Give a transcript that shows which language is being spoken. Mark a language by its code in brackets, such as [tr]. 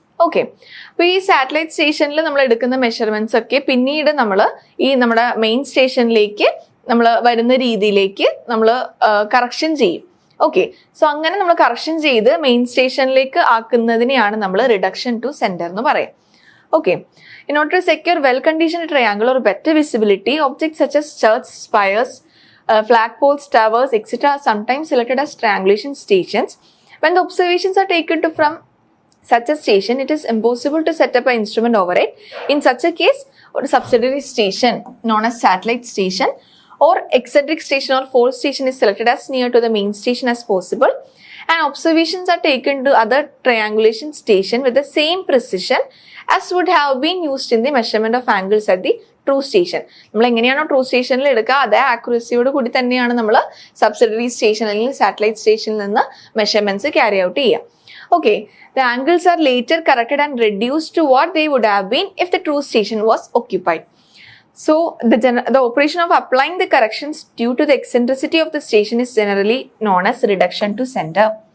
[ml] Okay, അപ്പൊ ഈ satellite സ്റ്റേഷനിൽ നമ്മൾ എടുക്കുന്ന മെഷർമെന്റ്സ് ഒക്കെ പിന്നീട് നമ്മൾ ഈ നമ്മുടെ മെയിൻ സ്റ്റേഷനിലേക്ക് നമ്മൾ വരുന്ന രീതിയിലേക്ക് നമ്മൾ കറക്ഷൻ ചെയ്യും. ഓക്കെ, സോ അങ്ങനെ നമ്മൾ കറക്ഷൻ ചെയ്ത് മെയിൻ സ്റ്റേഷനിലേക്ക് ആക്കുന്നതിനെയാണ് നമ്മൾ റിഡക്ഷൻ ടു സെന്റർ എന്ന് പറയാം. [en] Okay, in order to secure well-conditioned triangle or better visibility, objects such as church spires, flagpoles, towers, etc. are sometimes selected as triangulation stations. When the observations are taken from such a station, it is impossible to set up an instrument over it. In such a case, a subsidiary station known as satellite station or eccentric station or fold station is selected as near to the main station as possible, and observations are taken to other triangulation station with the same precision as would have been used in the measurement of angles at the true station. [ml] നമ്മൾ എങ്ങനെയാണോ true സ്റ്റേഷനിൽ എടുക്കുക അതേ ആക്യുറസിയോട് കൂടി തന്നെയാണ് നമ്മൾ subsidiary station അല്ലെങ്കിൽ satellite സ്റ്റേഷനിൽ നിന്ന് മെഷർമെന്റ്സ് ക്യാരി ഔട്ട് ചെയ്യുക. [en] Okay, the angles are later corrected and reduced to what they would have been if the true station was occupied. So the operation of applying the corrections due to the eccentricity of the station is generally known as reduction of center.